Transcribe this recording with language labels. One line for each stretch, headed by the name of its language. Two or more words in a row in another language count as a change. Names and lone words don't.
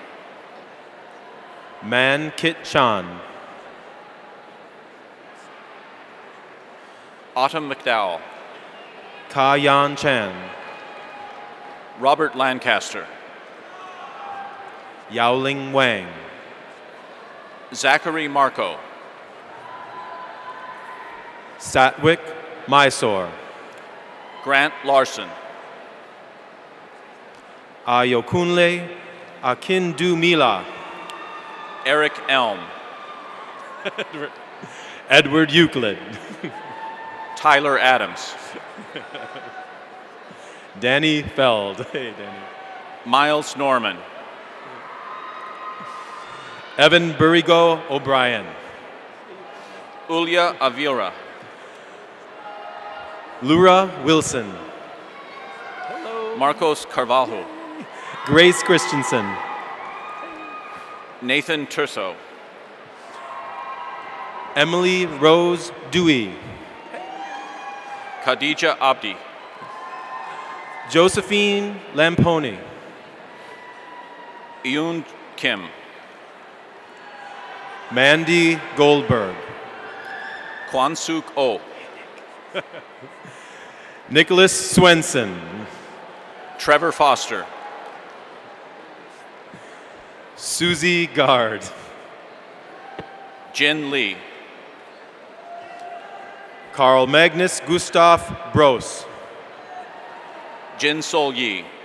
English: Man Kit Chan, Autumn McDowell, Ka Yan Chan, Robert Lancaster, Yaoling Wang, Zachary Marco, Satwick Mysore, Grant Larson, Ayokunle Akindumila, Eric Elm, Edward Euclid, Tyler Adams, Danny Feld, hey Danny, Miles Norman, Evan Burigo O'Brien, Ulia Avira, Lura Wilson, Marcos Carvalho, Grace Christensen, Nathan Turso, Emily Rose Dewey, Khadija Abdi, Josephine Lamponi, Yoon Kim, Mandy Goldberg, Kwansuk Oh, Nicholas Swenson, Trevor Foster, Susie Gard, Jin Lee, Carl Magnus Gustav Bros, Jin Sol Yi,